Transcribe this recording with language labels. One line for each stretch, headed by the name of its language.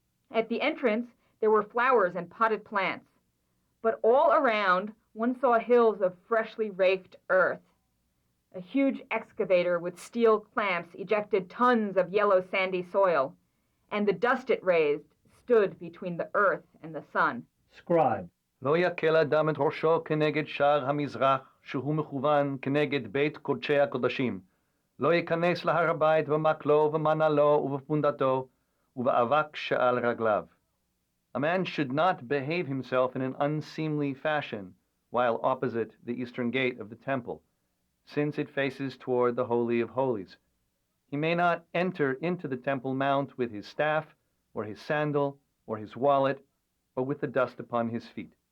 English: At the entrance, there were flowers and potted plants. But all around, one saw hills of freshly raked earth. A huge excavator with steel clamps ejected tons of yellow sandy soil, and the dust it raised stood between the earth and the sun. Scribe.
Hebrew: לא יקל אדם את ראשו כנגד שער המזרח, שהוא מכוון כנגד בית קודשי הקודשים. לא ייכנס להר הבית במקלו ומנעלו ובפונדתו, ובאבק שעל רגליו.
English: A man should not behave himself in an unseemly fashion while opposite the eastern gate of the temple, since it faces toward the Holy of Holies. He may not enter into the Temple Mount with his staff, or his sandal, or his wallet, or with the dust upon his feet.